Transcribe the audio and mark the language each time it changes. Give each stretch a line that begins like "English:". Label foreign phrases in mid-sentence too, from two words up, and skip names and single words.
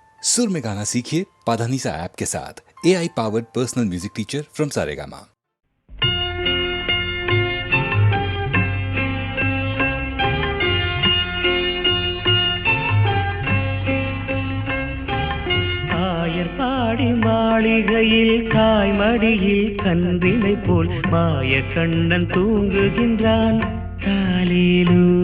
Hindi: सुर में गाना सीखिए पाधानीसा ऐप के साथ।
English: AI powered personal music teacher from Saregama.
Tamil: பாடி மாளிகையில் தாய்மடியில் கன்றினை போல் மாய கண்ணன் தூங்குகின்றான் தாலேலூ.